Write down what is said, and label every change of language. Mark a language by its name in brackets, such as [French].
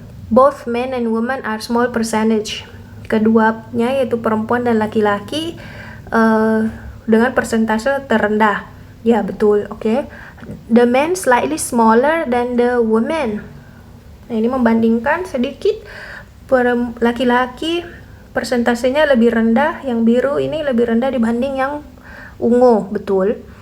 [English] Both men and women are small percentage. [Indonesian] Keduanya yaitu perempuan dan laki-laki dengan persentase terendah. Ya, betul. Oke. [English] The men slightly smaller than the women. [Indonesian] Nah, ini membandingkan sedikit laki-laki persentasenya lebih rendah, yang biru ini lebih rendah dibanding yang ungu, betul.